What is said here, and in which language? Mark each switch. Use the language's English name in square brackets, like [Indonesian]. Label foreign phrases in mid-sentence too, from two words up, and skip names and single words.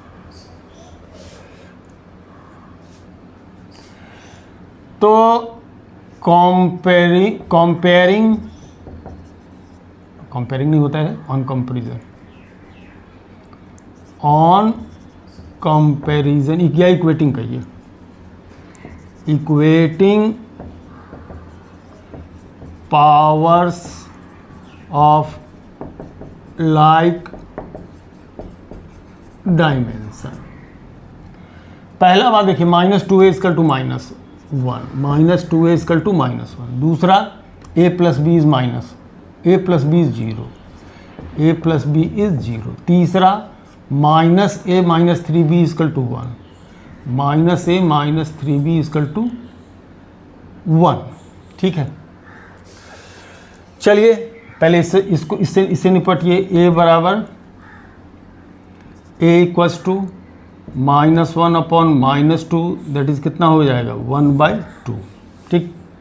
[Hindi] तो कंपेयरिंग नहीं होता है, [English] on comparison [Hindi] या इक्वेटिंग कहिए, [English] Equating powers of like dimension. [Hindi] पहला बात देखिए, -2a = -1, -2a = -1। दूसरा a + b is माइनस, a + b is 0, a + b is 0। तीसरा -a - 3b = 1, -a - 3b = 1, ठीक है। चलिए पहले इससे निपटिए। a बराबर a = -1/-2, [English] that is [Hindi] कितना हो जाएगा, 1/2, ठीक।